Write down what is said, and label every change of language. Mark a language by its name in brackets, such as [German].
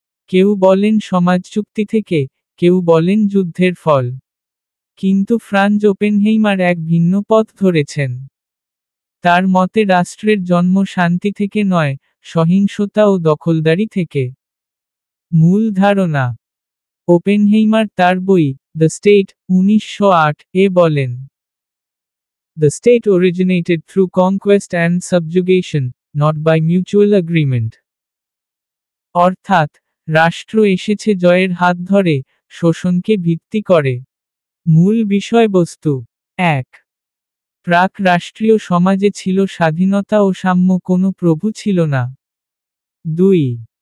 [Bangla] কেউ বলেন সমাজচুক্তি থেকে, কেউ বলেন যুদ্ধের ফল। কিন্তু ফ্রাঞ্জ ওপেনহেইমার এক ভিন্ন পথ ধরেছেন। তার মতে রাষ্ট্রের জন্ম শান্তি থেকে নয়, সহিংসতা ও দখলদারি থেকে। মূল ধারণা: ওপেনহেইমার তার বই, দ্য স্টেট, 1908 এ বলেন, [English] The state originated through conquest and subjugation, not by mutual agreement. [Bangla] অর্থাৎ, রাষ্ট্র এসেছে জয়ের হাত ধরে, শোষণকে ভিত্তি করে। মূল বিষয়বস্তু: ১. প্রাক রাষ্ট্রীয় সমাজে ছিল স্বাধীনতা ও সাম্য, কোনো প্রভু ছিল না। 2.